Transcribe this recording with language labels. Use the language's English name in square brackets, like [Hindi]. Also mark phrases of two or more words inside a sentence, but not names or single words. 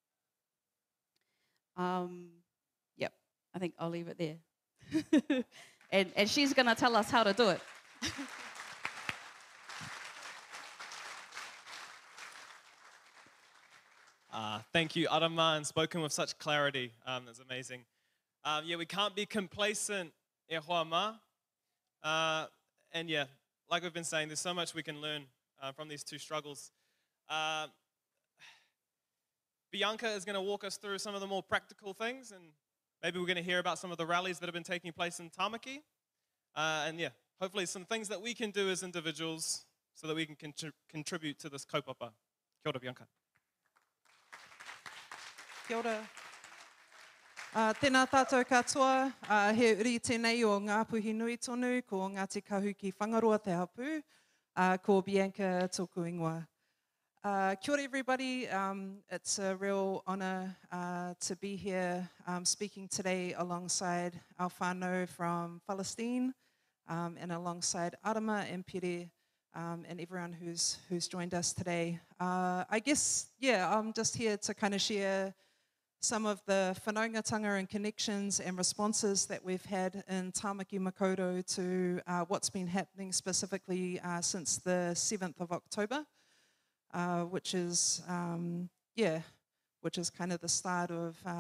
[English] Yep, I think I'll leave it there. and she's going to tell us how to do it. Thank you, Arama, and spoken with such clarity. That's amazing. Yeah, we can't be complacent, [Māori] e hoa ma. [English] And yeah, like we've been saying, there's so much we can learn from these two struggles. Bianca is going to walk us through some of the more practical things, and maybe we're going to hear about some of the rallies that have been taking place in Tamaki. And yeah, hopefully some things that we can do as individuals, so that we can contribute to this kaupapa. [Māori] Kia ora, Bianca. Kia ora. Tēnā tātou katoa, he uri tēnei o ngā puhi nui tonu, ko Ngāti Kahu ki Whangaroa te hapu, ko Bianca tōku ingoa. Kia ora [English] everybody, it's a real honour to be here speaking today alongside our whānau from Palestine and alongside Arama and Pere and everyone who's joined us today. I guess, I'm just here to kind of share some of the whanaungatanga and connections and responses that we've had in Tāmaki Makaurau to what's been happening specifically since the 7th of October, which is kind of the start of